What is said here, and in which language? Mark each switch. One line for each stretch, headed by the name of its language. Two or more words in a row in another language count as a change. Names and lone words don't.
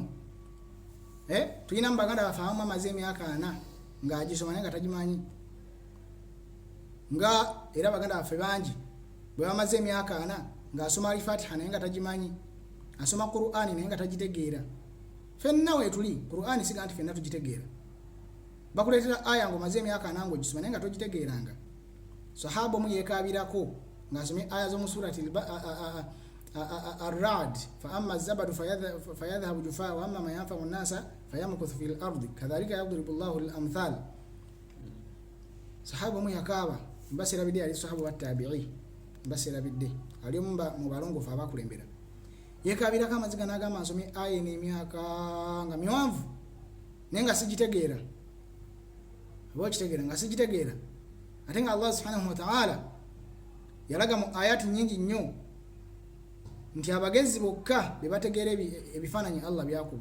Ganda: Tulina mu baganda baffe abamu amaze emyaka 4 ng'agisoma naye nga tagimanyi, nga era baganda baffe bangi bwe bamaze emyaka 4 ng'asoma al-Fatiha naye nga tagimanyi, asoma Qur'ani naye nga tagitegeera. Ffenna we tuli Qur'ani siga nti ffenna tugitegeera. Bakuleetera aya ng'omaze emyaka 4 ng'ogisoma naye nga togitegeeranga. Sahaba omu yeekaabirako ng'asomye aya z'omu surati Ar-Ra'd,
Arabic: فأما الزبد فيذهب جفاء وأما ما ينفع الناس فيمكث في الأرض كذلك يضرب الله الأمثال.
Ganda: Sahaba omu yakaaba mbasirabidde ali sahaba wa tabi'i, mbasirabidde ali omu mu balongofu abakulembera, yeekaabirako amaziga n'agamba nsomye aya n'emyaka nga miwanvu naye nga sigitegeera. Oba kitegeera nga sigitegeera, ate nga Allah
Arabic: سبحانه وتعالى
Ganda: yalaga mu ayati nyingi nnyo nti abagezi bokka be bategeera ebifaananyi Allah byakuba.